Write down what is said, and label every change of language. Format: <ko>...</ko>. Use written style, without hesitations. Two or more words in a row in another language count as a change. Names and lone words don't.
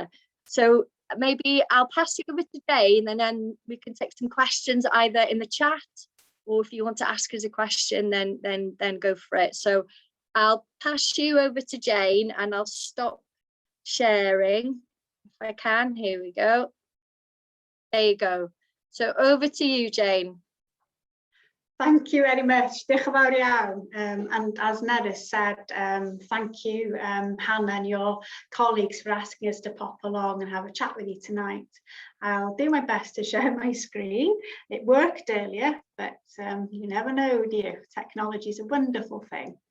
<en>So maybe I'll pass you over to Jane, and then we can take some questions either in the chat, or if you want to ask us a question, then go for it. So I'll pass you over to Jane, and I'll stop sharing if I can. Here we go. There you go. So over to you, Jane. Thank you very much.</en> <cy>Diolch yn fawr iawn.</cy> <en>And as Nerys said, thank you, Hannah, and your colleagues for asking us to pop along and have a chat with you tonight. I'll do my best to share my screen. It worked earlier, but you never know, do you? Technology is a wonderful thing.</en>